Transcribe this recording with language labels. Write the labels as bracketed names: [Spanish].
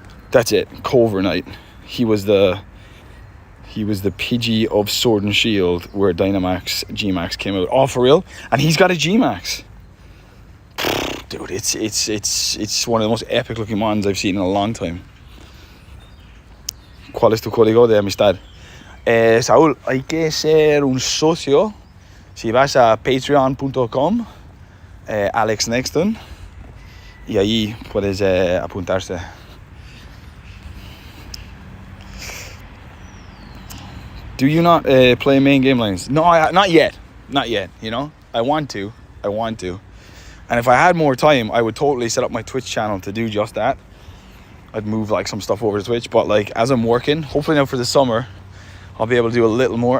[English] That's it. Cover Knight. He was the Pidgey of Sword and Shield where Dynamax G-Max came out. Oh, for real? And he's got a G-Max. Dude, it's one of the most epic looking mons I've seen in a long time. [Spanish] ¿Cuál es tu código de amistad? Saúl, hay que ser un socio. Si vas a patreon.com, Alex Nexton, y ahí puedes apuntarse. [English] Do you not play main game lanes? No, not yet. Not yet, you know? I want to. And if I had more time, I would totally set up my Twitch channel to do just that. I'd move like some stuff over to Twitch, but like as I'm working, hopefully now for the summer, I'll be able to do a little more.